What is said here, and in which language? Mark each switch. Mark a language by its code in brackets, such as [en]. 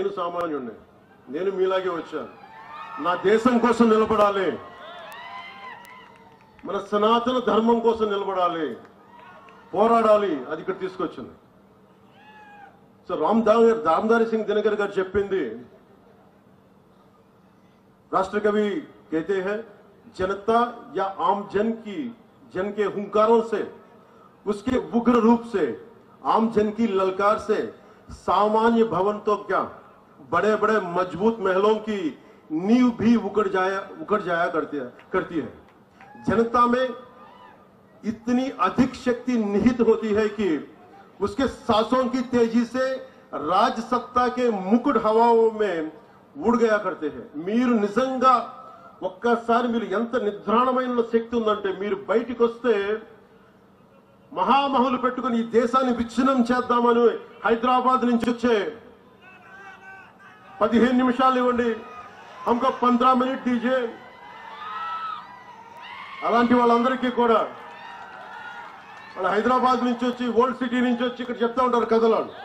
[te] నేను సామాన్యుడిని, నేను మీలాగే వచ్చాను. నా దేశం కోసం నిలబడాలి, మన సనాతన ధర్మం కోసం నిలబడాలి, పోరాడాలి. అది ఇక్కడ తీసుకొచ్చింది. సో రామ్ధారి సింగ్ దినకర్ గారు చెప్పింది, [hi] राष्ट्र कवि कहते हैं, जनता या आम जन के हुंकारों से, उसके उग्र रूप से, आम जन की ललकार से सामान्य भवन तो क्या, बड़े बड़े मजबूत महलों की नींव भी उखड़ जाया करती है। जनता में इतनी अधिक शक्ति निहित होती है कि उसके सांसों की तेजी से राज सत्ता के मुकुट हवाओं में ఊడిగయా కడితే. [te] మీరు నిజంగా ఒక్కసారి మీరు ఎంత నిద్రాణమైన శక్తి ఉందంటే, మీరు బయటికి వస్తే మహామహులు పెట్టుకుని ఈ దేశాన్ని విచ్ఛిన్నం చేద్దామని హైదరాబాద్ నుంచి వచ్చే 15 నిమిషాలు ఇవ్వండి, [hi] హమ్కో 15 మినిట్ దీజియే, [te] అలాంటి వాళ్ళందరికీ కూడా వాళ్ళు హైదరాబాద్ నుంచి వచ్చి, ఓల్డ్ సిటీ నుంచి వచ్చి ఇక్కడ చెప్తా ఉంటారు కథలు.